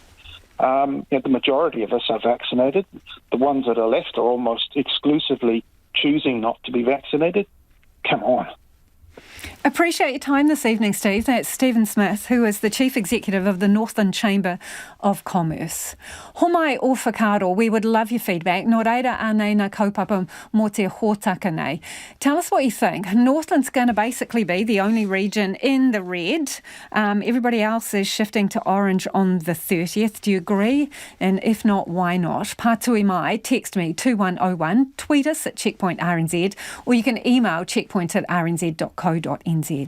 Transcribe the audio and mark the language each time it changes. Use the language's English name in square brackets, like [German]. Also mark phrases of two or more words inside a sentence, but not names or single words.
[English] The majority of us are vaccinated. The ones that are left are almost exclusively choosing not to be vaccinated. Come on. Appreciate your time this evening, Steve. That's Stephen Smith, who is the Chief Executive of the Northland Chamber of Commerce. [Māori] Homai o whakaaro, [English] we would love your feedback. [Māori] Nō reira anei na kaupapa mō te hōtaka nei. [English] Tell us what you think. Northland's going to basically be the only region in the red. Everybody else is shifting to orange on the 30th. Do you agree? And if not, why not? [Māori] Pātui mai, [English] text me 2101, tweet us at Checkpoint RNZ, or you can email checkpoint@rnz.co.nz.